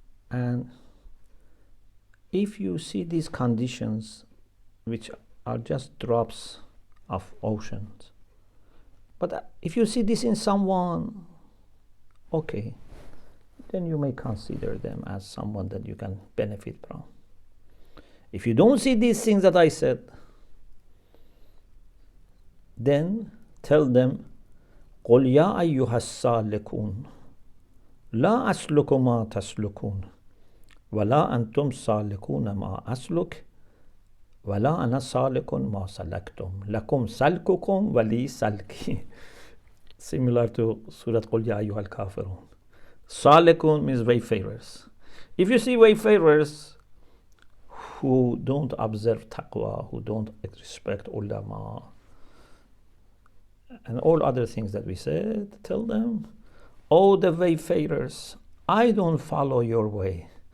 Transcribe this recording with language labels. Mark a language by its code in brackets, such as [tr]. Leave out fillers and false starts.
[en] And if you see these conditions, which are just drops of oceans, but if you see this in someone, okay, then you may consider them as someone that you can benefit from. If you don't see these things that I said, then tell them, [ar] قُلْ يَا أَيُّهَا السَّالِكُونَ لَا أَسْلُكُ مَا تَسْلُكُونَ وَلَا أَنْتُمْ سَالِكُونَ مَا أَسْلُكُ وَلَا أَنَا سَالِكٌ مَا سَلَكْتُمْ لَكُمْ سَلْكُكُمْ وَلِي سَلْكِي. [en] Similar to Surah [ar] قُلْ يَا أَيُّهَا الْكَافِرُونَ. [en] Salikun means wayfarers. If you see wayfarers who don't observe taqwa, who don't respect ulama, and all other things that we said, tell them, oh, the wayfarers, I don't follow your way.